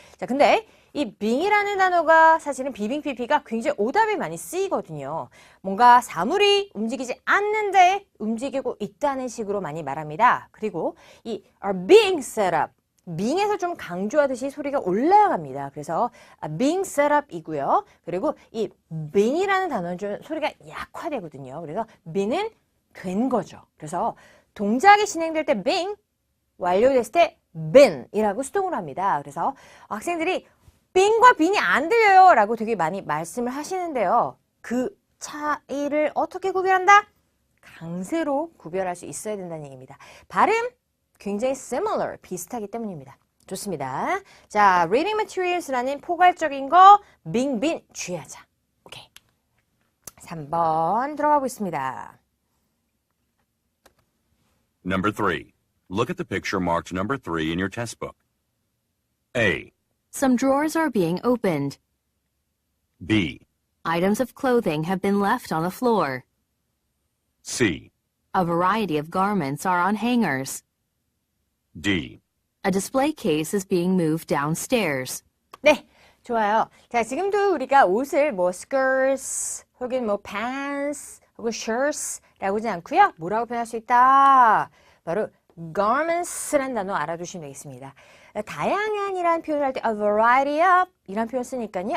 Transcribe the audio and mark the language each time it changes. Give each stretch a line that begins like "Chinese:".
Korean: 자, 근데 이 being이라는 단어가 사실은 비빙 PP가 굉장히 오답에 많이 쓰이거든요. 뭔가 사물이 움직이지 않는데 움직이고 있다는 식으로 많이 말합니다. 그리고 이 are being set up, being에서 좀 강조하듯이 소리가 올라갑니다. 그래서 being set up이고요. 그리고 이 being이라는 단어는 좀 소리가 약화되거든요. 그래서 being은 된 거죠. 그래서 동작이 진행될 때 being, 완료됐을 때 been이라고 수동으로 합니다. 그래서 학생들이 being과 been이 안 들려요 라고 되게 많이 말씀을 하시는데요. 그 차이를 어떻게 구별한다? 강세로 구별할 수 있어야 된다는 얘기입니다. 발음 굉장히 similar, 비슷하기 때문입니다. 좋습니다. 자, reading materials라는 포괄적인 거 being, been 주의하자. 오케이. 3번 들어가 보겠습니다.
English: Number 3. Look at the picture marked number 3 in your test book. A. Some drawers are being opened. B. Items of clothing have been left on the floor. C. A variety of garments are on hangers. D. A display case is being moved downstairs.
Korean: 네, 좋아요. 자, 지금도 우리가 옷을 뭐 skirts 혹은 뭐 pants 혹은 shirts라고 하지 않고요. 뭐라고 표현할 수 있다? 바로 garments라는 단어 알아두시면 되겠습니다. 다양한이라는 표현을 할 때 a variety of 이란 표현 쓰니까요.